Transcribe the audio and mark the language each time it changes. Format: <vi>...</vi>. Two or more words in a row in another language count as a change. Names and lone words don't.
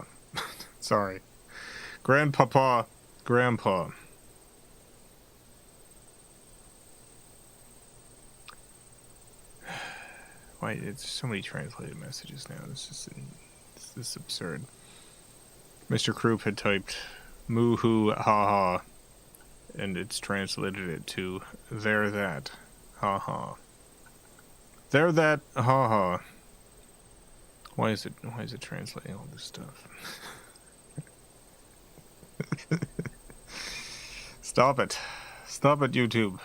<en>Sorry. Grandpapa, grandpa. Why, it's so many translated messages now. This is absurd. Mr. Croup had typed moo-hoo ha-ha, and it's translated it to there that ha-ha. There that ha-ha. Why is it translating all this stuff? Stop it, YouTube.</en>